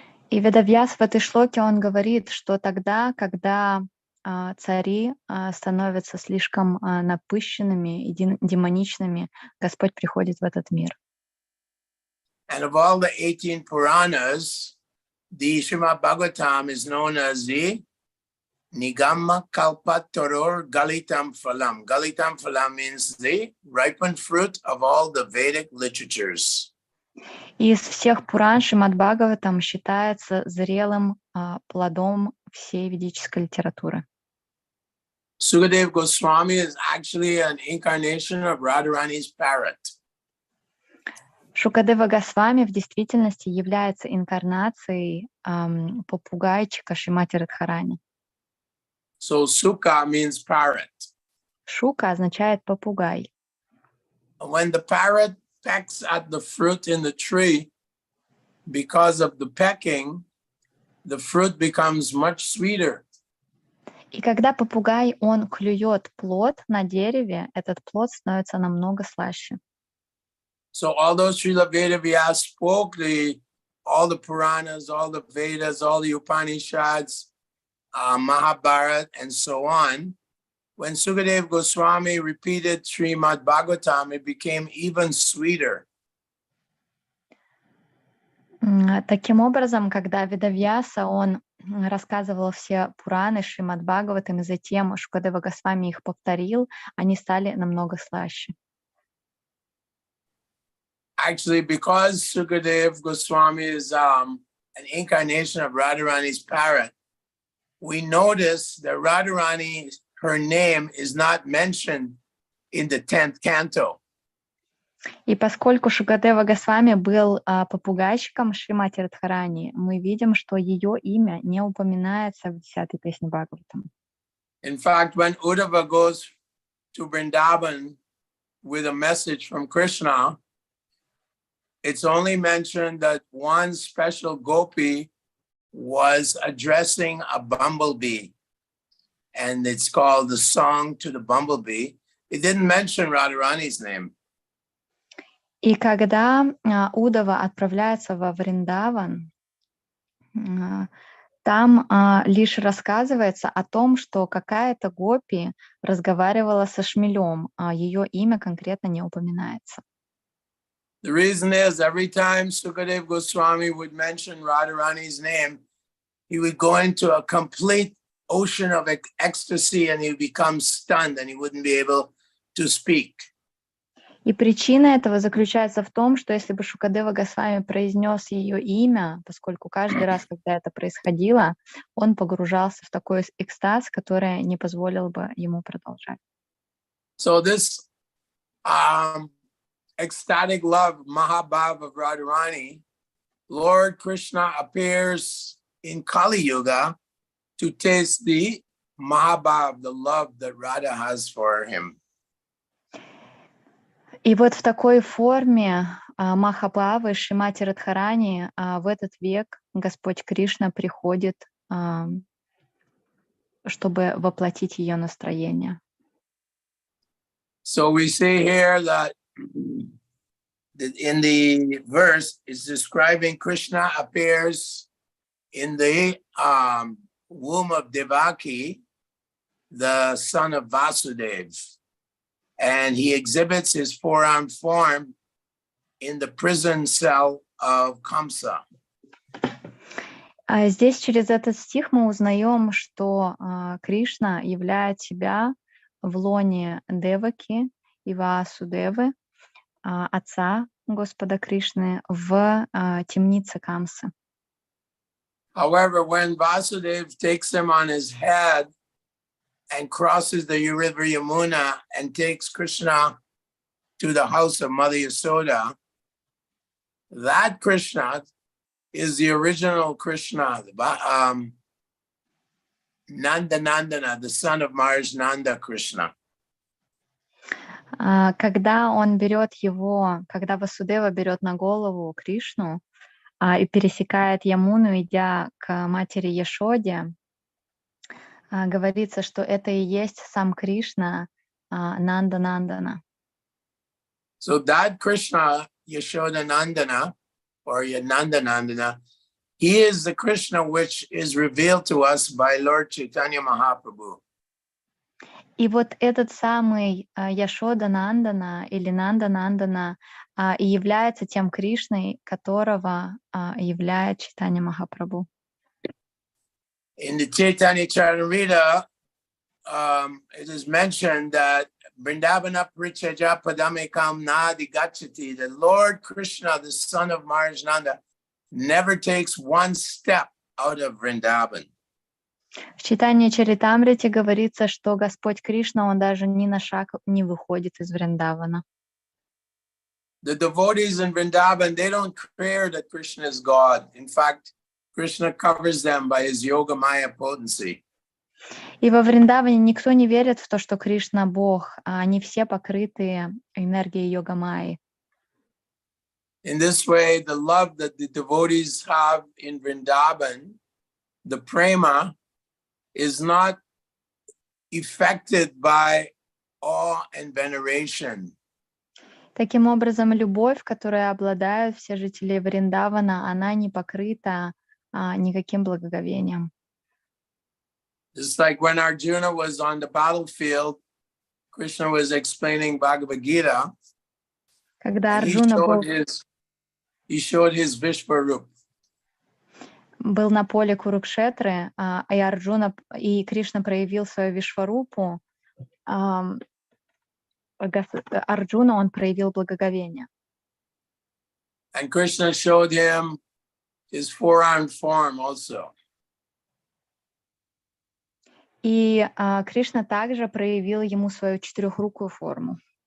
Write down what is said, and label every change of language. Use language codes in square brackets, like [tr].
[ru] И Ведавьяс в этой шлоке он говорит, что тогда, когда цари становятся слишком напыщенными и демоничными, Господь приходит в этот мир. [en] And of all the 18 Puranas, the Srimad Bhagavatam is known as the Nigama Kalpataror Galitam Phalam. Galitam Phalam means the ripened fruit of all the Vedic literatures. [ru] Из всех Пуран Шримад Бхагаватам считается зрелым плодом всей ведической литературы. [en] Sukadeva Goswami is actually an incarnation of Radharani's parrot. [ru] Шукадева Госвами в действительности является инкарнацией попугайчика Шримати Радхарани. [en] So Sukha means parrot. [ru] Шука означает попугай. [en] When the parrot pecks at the fruit in the tree, because of the pecking, the fruit becomes much sweeter. [ru] И когда попугай, он клюет плод на дереве, этот плод становится намного слаще. [en] So although Srila Vedavyas spoke all the Puranas, all the Vedas, all the Upanishads, Mahabharata, and so on, when Sukadeva Goswami repeated Srimad Bhagavatam, it became even sweeter. [ru] Таким образом, когда Ведавьяса, он рассказывал все Пураны, Шримад Бхагаватам, и затем Шукадева Госвами их повторил, они стали намного слаще. [en] Actually, because Sukadeva Goswami is an incarnation of Radharani's parrot, we notice that Radharani, her name is not mentioned in the 10th canto. [ru] И поскольку Шукадева Госвами был попугайчиком Шримати Радхарани, мы видим, что ее имя не упоминается в 10-й песне Бхагаватам. [en] In fact, when Uddhava goes to Vrindavan with a message from Krishna, it's only mentioned that one special gopi was addressing a bumblebee, and it's called the Song to the Bumblebee. It didn't mention Radharani's name. [ru] И когда Удава отправляется во Вриндаван, там лишь рассказывается о том, что какая-то гопи разговаривала со шмелем, а ее имя конкретно не упоминается. [en] The reason is every time Sukadeva Goswami would mention Radharani's name, he would go into a complete ocean of ecstasy and he would become stunned and he wouldn't be able to speak. [ru] И причина этого заключается в том, что если бы Шукадева Госвами произнес ее имя, поскольку каждый раз, когда это происходило, он погружался в такой экстаз, который не позволил бы ему продолжать. [en] So this ecstatic love, Mahabhav of Radharani, Lord Krishna appears in Kali Yuga to taste the Mahabhav, the love that Radha has for him. [ru] И вот в такой форме Махабхавы, Шримати Радхарани, в этот век Господь Кришна приходит, чтобы воплотить ее настроение. [en] So we see here that in the verse is describing Krishna appears in the womb of Devaki, the son of Vasudeva. And he exhibits his four-armed form in the prison cell of Kamsa. [ru] Здесь через этот стих мы узнаем, что Кришна являет себя в лоне Деваки и Васудевы, отца Господа Кришны, в темнице Камсы. [en] However, when Vasudeva takes him on his head and crosses the river Yamuna and takes Krishna to the house of Mother Yasoda, that Krishna is the original Krishna, Nandana, the son of Maharaj Nanda Krishna. [ru] Когда он берет его, когда Васудева берет на голову Кришну и пересекает Ямуну, идя к матери Яшоде, говорится, что это и есть сам Кришна, Нанда Нандана. [en] So that Krishna, Yashoda Nandana, or Yananda Nandana, he is the Krishna which is revealed to us by Lord Chaitanya Mahaprabhu. [ru] И вот этот самый Яшода Нандана или Нанда Нандана и является тем Кришной, которого являет Чайтанья Махапрабху. [en] In the Chaitanya Charitamrita, it is mentioned that [sa] Vrindavana Prichaja Padamekam Nadi Gachati, [en] the Lord Krishna, the son of Maharaj Nanda, never takes one step out of Vrindavan. [ru] В читании Чаритамрити говорится, что Господь Кришна, он даже ни на шаг не выходит из Вриндавана. [en] The devotees in Vrindavan, they don't care that Krishna is God. In fact, Krishna covers them by his yoga maya potency. [ru] И во Вриндаване никто не верит в то, что Кришна Бог, а они все покрыты энергией йога-майи. [en] In this way, the love that the devotees have in Vrindavan, the prema, is not affected by awe and veneration. [ru] Таким образом, любовь, которой обладают все жители Вриндавана, она не покрыта никаким благоговением. [en] Just like when Arjuna was on the battlefield, Krishna was explaining Bhagavad Gita. [ru] Когда [en] And [ru] Арджуна [en] he showed his Vishvarup. [ru] был на поле Курукшетры, и Арджуна и Кришна проявил свою Вишварупу, Арджуна он проявил благоговение. [en] And Krishna showed him his four-armed form also. [ru] И Кришна также проявил ему свою четырехрукую форму.